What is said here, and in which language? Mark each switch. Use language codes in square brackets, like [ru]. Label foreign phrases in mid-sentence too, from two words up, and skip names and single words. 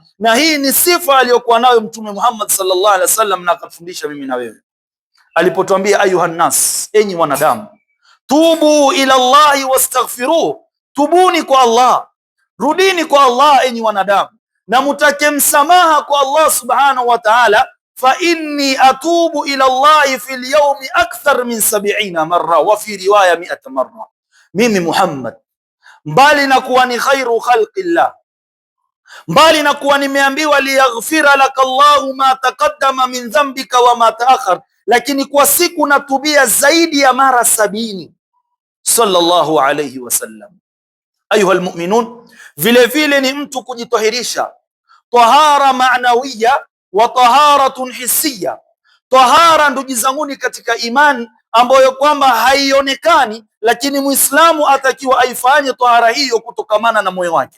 [sw] Na hii ni sifa aliyokuwa nayo Mtume Muhammad [ar] صلى الله عليه وسلم, [sw] na akafundisha mimi na wewe alipotuambia, [ar] أيها الناس, [sw] enyi wanadamu, [ar] توبوا إلى الله واستغفروه, [sw] tubuni kwa Allah, rudini kwa Allah enyi wanadamu, na mutake msamaha kwa Allah [ar] سبحانه وتعالى, فإني أتوب إلى الله في اليوم أكثر من 70 مرة وفي رواية 100 مرة. [sw] Mimi Muhammad, mbali na kuwa ni [ar] خير خلق الله, [sw] mbali na kuwa nimeambiwa [ar] ليغفر لك الله ما تقدم من ذنبك وما تأخر, [sw] lakini kwa siku natubia zaidi ya mara 70 [ar] صلى الله عليه وسلم. أيها المؤمنون, [sw] vile vile ni mtu kujitahirisha [ar] طهارة معنوية وطهارة حسية. [sw] Tahara, ndugu zanguni katika imani, ambayo kwamba haionekani, lakini Muislamu atakiwa aifanye tahara hiyo kutokamana na moyo wake.